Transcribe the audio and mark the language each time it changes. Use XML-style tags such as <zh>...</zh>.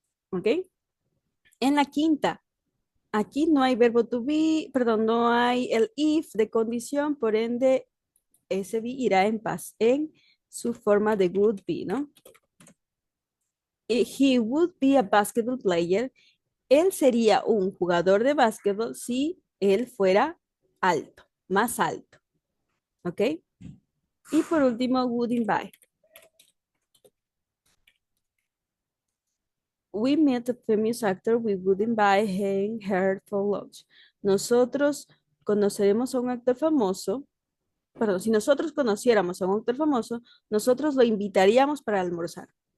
<es>¿Ok? En la quinta, aquí no hay verbo to be, perdón, no hay el if de condición, por ende, ese be irá en su forma de would be, ¿no?</es> <en>He would be a basketball player.</en> <es>Él sería un jugador de básquetbol si él fuera alto, más alto, ¿ok? Y por último,</es> <en>wouldn't buy. We met a famous actor, we wouldn't buy him her for lunch.</en> <es>Nosotros conoceremos a un actor famoso, perdón, si nosotros conociéramos a un actor famoso, nosotros lo invitaríamos para almorzar.</es>